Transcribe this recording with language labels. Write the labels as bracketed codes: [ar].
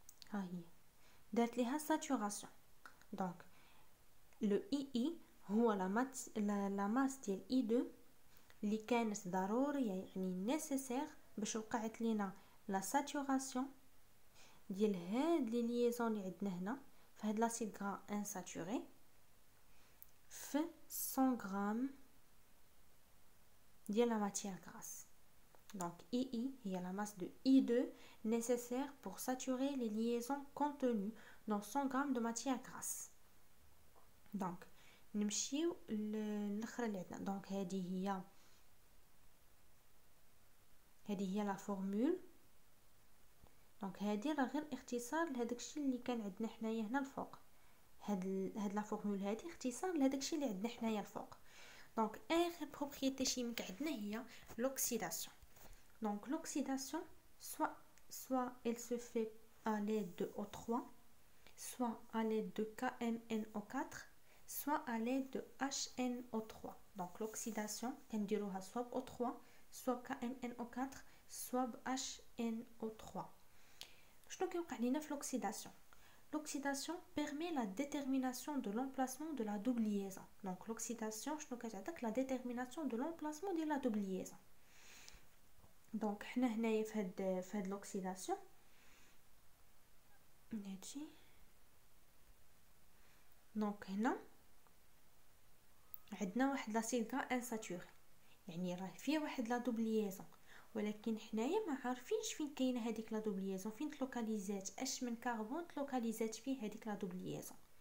[ar] ها هي دارت ليها ساتوراسيون. دونك لو اي هو لا ماس ديال I2 اللي كانت ضروريه يعني نيسيسير باش وقعت لينا لا ساتوراسيون ديال هاد لي ليزون اللي عندنا هنا في هاد لاسيد غرا انساتوري في 100 غرام ديال لا ماتيير غراس. [fr] Donc II هي la masse de I2 nécessaire pour saturer les liaisons contenues dans 100 grammes de matière grasse. [ar] Donc نمشيو للاخرى اللي عندنا. دونك هذه هي لا فورمول. دونك هذه راه غير اختصار لهداك الشيء اللي كان عندنا حنايا هنا الفوق. هاد لا فورمول هذه اختصار لهداك الشيء اللي عندنا حنايا الفوق. دونك اخر بروبريتي شيميك عندنا هي l'oxydation. [fr] Donc l'oxydation, soit elle se fait à l'aide de O3, soit à l'aide de KMNO4, soit à l'aide de HNO3. Donc l'oxydation, نديروها soit O3, soit KMNO4, soit HNO3. [ar] شنو كيوقع لينا في l'oxydation? [fr] L'oxydation permet la détermination de l'emplacement de la double liaison. Donc l'oxydation, شنو كتعطيك la détermination de l'emplacement de la double liaison. [ar] دونك حنا هنايا في هاد لوكسيداسيون نجي. دونك هنا عندنا واحد لاسيد غا انساتوري، يعني راه فيه واحد لا دوبليزون، ولكن حنايا ما عارفينش فين كاينه هذيك لا دوبليزون، فين تلوكاليزات، اش من كربون تلوكاليزات فيه هذيك لا دوبليزون.